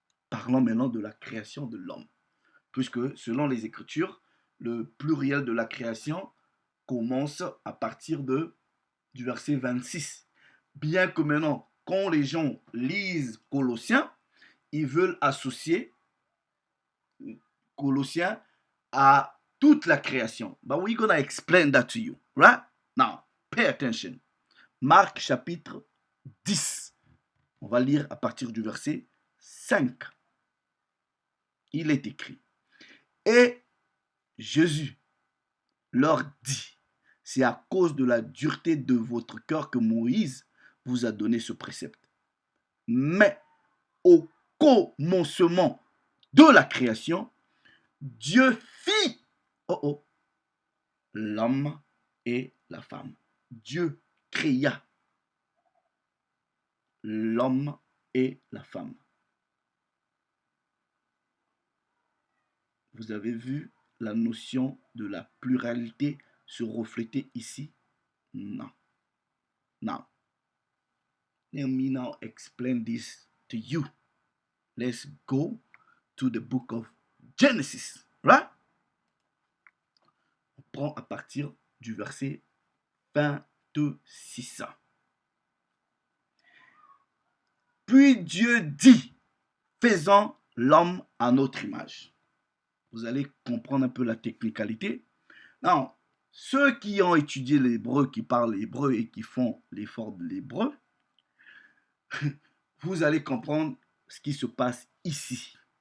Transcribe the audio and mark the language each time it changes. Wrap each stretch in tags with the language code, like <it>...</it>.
<fr>Parlons maintenant de la création de l'homme. Puisque selon les Écritures, le pluriel de la création commence à partir du verset 26. Bien que maintenant, quand les gens lisent Colossiens, ils veulent associer Colossiens à toute la création.</fr> <en>But we're gonna explain that to you, right? Now, pay attention.</en> <fr>Marc chapitre 10. On va lire à partir du verset 5. Il est écrit. Et Jésus leur dit, c'est à cause de la dureté de votre cœur que Moïse vous a donné ce précepte. Mais au commencement de la création, Dieu fit l'homme et la femme. Dieu créa l'homme et la femme. Vous avez vu la notion de la pluralité se refléter ici? Non.</fr> <en>Now, let me now explain this to you. Let's go to the book of Genesis, right?</en> <fr>On prend à partir du verset 26. Puis Dieu dit, faisons l'homme à notre image. Vous allez comprendre un peu la technicalité. Non, ceux qui ont étudié l'hébreu, qui parlent l'hébreu et qui font l'effort de l'hébreu, vous allez comprendre ce qui se passe ici.</fr>